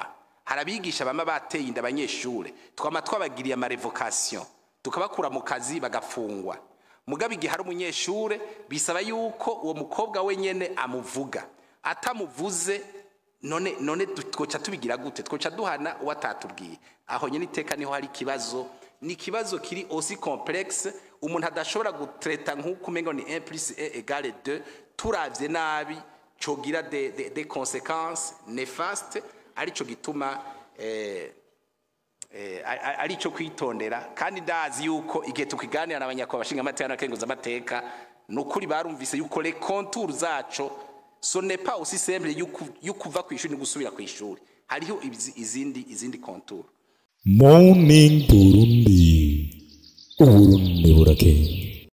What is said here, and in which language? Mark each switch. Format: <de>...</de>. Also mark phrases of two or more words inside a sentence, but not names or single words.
<rn>Harabigisha bama bateye inda abanyeshure, twama twabagiriye ama revocation, tukabakura mu kazi bagafungwa. Mugabe igihe hari umunyeshure bisaba yuko uwo mukobwa wenyene amuvuga. Atamuvuze none twoca tubigira gute? Twoca duhana uwatatubwiye. Aho nyene iteka niho hari kibazo. Ni kibazo kiri</rn> <fr>aussi complexe,</fr> <rn>umuntu adashobora gutreta nk'uko umengo ni 1 + 1 = 2, turavye nabi cogira</rn> <fr>des conséquences néfastes.</fr> <rn>Arico gituma arico kwitondera. Kandi ndazi yuko igihe tukiganira n'abanyakwa bashinga amateka n'akenguza amateka nukuri barumvise yuko</rn> <fr>les contours</fr> <rn>zaco</rn> <fr>ce n'est pas aussi simple</fr> <rn>yukuva kwishuri n'ugusubira kwishuri. Hariho izindi contours. Morning Burundi, Uburundi burakeye.</rn>